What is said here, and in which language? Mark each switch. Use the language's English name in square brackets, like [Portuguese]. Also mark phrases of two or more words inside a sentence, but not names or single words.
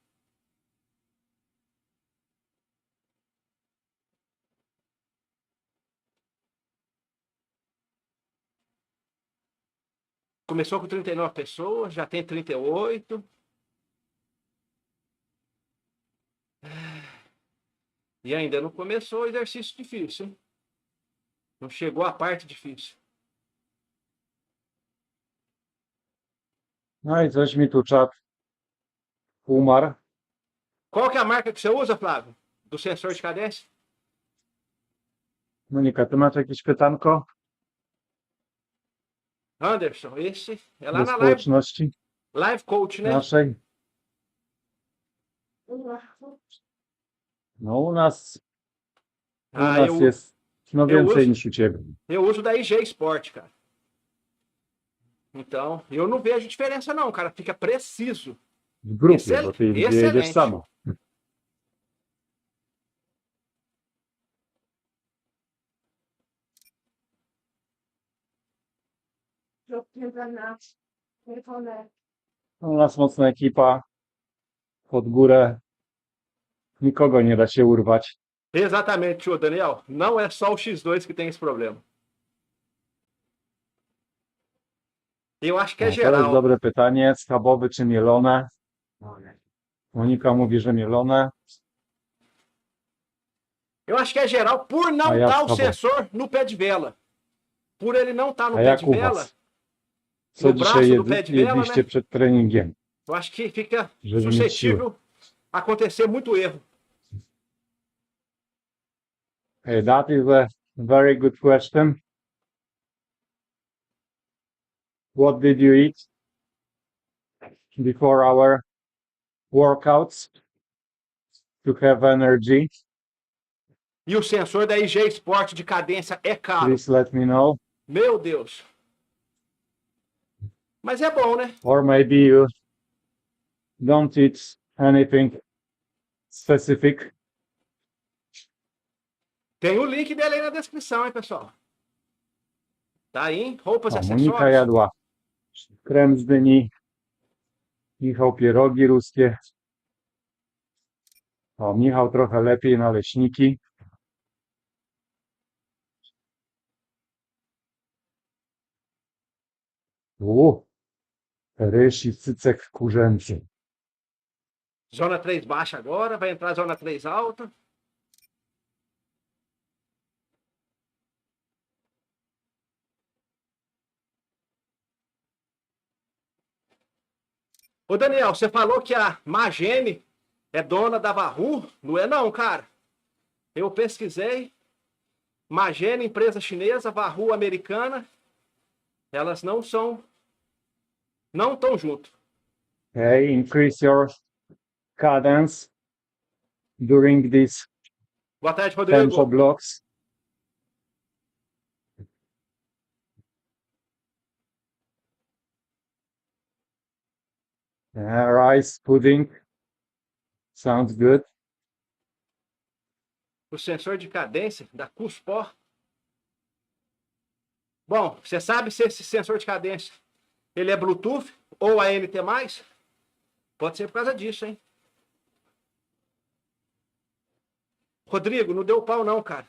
[Portuguese] Começou com 39 pessoas, já tem 38. E ainda não começou o exercício difícil, hein? Não chegou a parte difícil. [Polish] No i coś mi tu czat umarł. [Portuguese] Qual que é a marca que você usa, Flávio? Do sensor de cadência? [Polish] Monika, ty masz jakieś pytanko [Portuguese] Anderson, esse é lá do [Polish] na społeczności [Portuguese] live Coach, né? [Polish] naszej? No u nas jest no więcej niż u ciebie. [Portuguese] Eu uso da IG Esporte, cara. Então, eu não vejo diferença não, cara. Fica preciso. [Polish] W grupie, bo ty jedziesz samo. U nas mocna ekipa, pod górę, nikogo nie da się urwać. [Portuguese] Exatamente, tio Daniel. Não é só o X2 que tem esse problema. Eu acho que é [Polish] To jest [Portuguese] geral. [Polish] dobre pytanie, schabowy czy mielone? Monika mówi, że mielone. [Portuguese] Eu acho que é geral por não estar o sensor no pé de vela. Por ele não estar no pé de vela, [Polish] Co [Portuguese] no braço [Polish] dzisiaj [Portuguese] do pé de vela, [Polish] jedliście [Portuguese] né? [Polish] przed treningiem? [Portuguese] Eu acho que fica [Polish] Żeby mieć [Portuguese] suscetível a acontecer muito erro. [English] Hey, that is a very good question. What did you eat before our workouts to have energy? [Portuguese] E o sensor da IG Esporte de cadência é caro. [English] Please let me know. [Portuguese] Meu Deus. Mas é bom, né? [English] Or maybe you don't eat anything specific. [Portuguese] Tem o link dele aí na descrição, hein, pessoal? Tá aí, hein? Roupas e [Polish] Monika [Portuguese] acessórios. [Polish] jadła krem z dyni. Michał pierogi ruskie. O, Michał trochę lepiej naleśniki. Ryż i cycek kurzęcy. [Portuguese] Zona 3 baixa agora, vai entrar zona 3 alta. Ô Daniel, você falou que a Magene é dona da Wahoo? Não é não, cara. Eu pesquisei. Magene, empresa chinesa, Wahoo americana. Elas não estão junto. [English] Okay, increase your cadence during these [Portuguese] Boa tarde, [English] tempo [Portuguese] Rodrigo. [English] blocks. Rice pudding. Sounds good. [Portuguese] O sensor de cadência da custo. Bom, você sabe se esse sensor de cadência ele é Bluetooth ou ANT+? Pode ser por causa disso, hein? Rodrigo, não deu pau não, cara.